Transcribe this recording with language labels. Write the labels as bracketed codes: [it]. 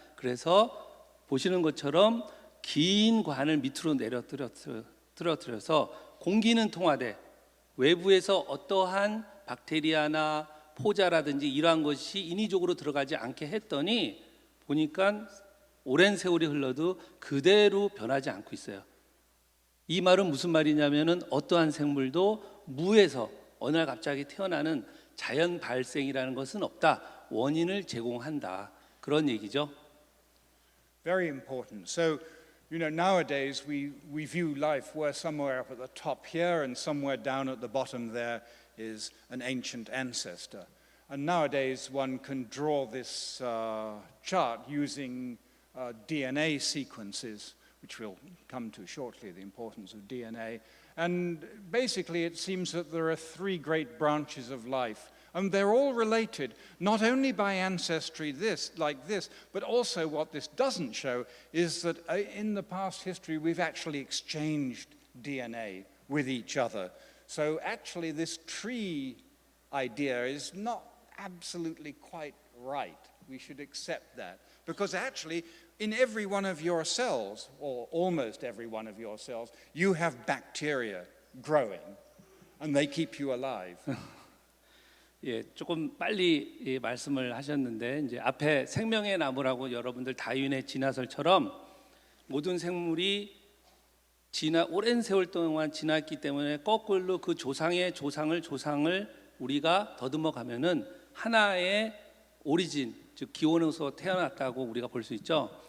[ko] 그래서 보시는 것처럼 긴 관을 밑으로 떨어뜨려서 공기는 통하되 외부에서 어떠한 박테리아나 포자라든지 이러한 것이 인위적으로 들어가지 않게 했더니 보니까 오랜 세월이 흘러도 그대로 변하지 않고 있어요. 이 말은 무슨 말이냐면은 어떠한 생물도 무에서 어느 날 갑자기 태어나는 자연 발생이라는 것은 없다. 원인을 제공한다. 그런 얘기죠. [en] Very important. So, nowadays we view life where somewhere up at the top here and somewhere down at the bottom there is an ancient ancestor. And nowadays one can draw this chart using DNA sequences, which we'll come to shortly, the importance of DNA. And basically it seems that there are three great branches of life. And they're all related, not only by ancestry like this, but also what this doesn't show is that in the past history we've actually exchanged DNA with each other. So actually this tree idea is not absolutely quite right. We should accept that. Because actually in every one of your cells, or almost every one of your cells, you have bacteria growing and they keep you alive. [ko] 예, 조금 빨리 이 말씀을 하셨는데 이제 앞에 생명의 나무라고 여러분들 다윈의 진화설처럼 모든 생물이 오랜 세월 동안 지났기 때문에 거꾸로 그 조상의 조상을 우리가 더듬어 가면은 하나의 오리진, 즉 기원에서 태어났다고 우리가 볼 수 있죠.